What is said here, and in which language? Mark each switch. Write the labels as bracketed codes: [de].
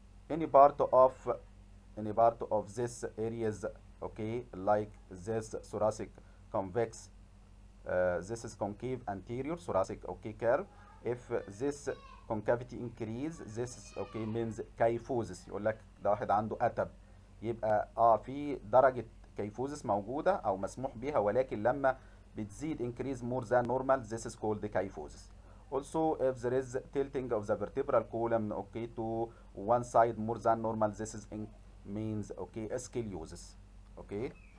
[en] Any part of this areas, okay, like this thoracic convex, this is concave anterior thoracic, okay, curve, if this concavity increase, this is okay means kyphosis. [ar] يقول لك ده واحد عنده أتب، يبقى في درجة kyphosis موجودة أو مسموح بيها، ولكن لما بتزيد [en] increase more than normal, this is called kyphosis. Also, if there is tilting of the vertebral column, okay, to one side more than normal, this is means okay scoliosis. Okay.